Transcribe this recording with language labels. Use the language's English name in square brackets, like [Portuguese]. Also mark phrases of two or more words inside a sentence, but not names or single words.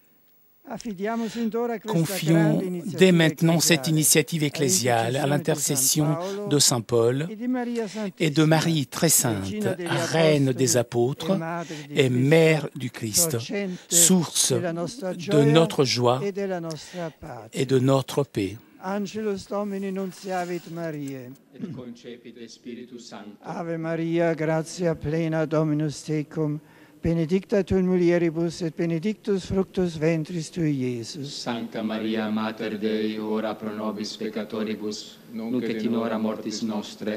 [French] Confions dès maintenant cette initiative ecclésiale à l'intercession de Saint Paul et de Marie très sainte, Reine des apôtres et Mère du Christ, source de notre joie et de notre paix. [Latin] Angelus Domini nunciavit Mariae. Et concepit Spiritus Sancto. Ave Maria, gratia plena Dominus tecum, benedicta tu in mulieribus et benedictus fructus ventris tui, Iesus. Sancta Maria, Mater Dei, ora pro nobis peccatoribus, nunc et in hora mortis nostre.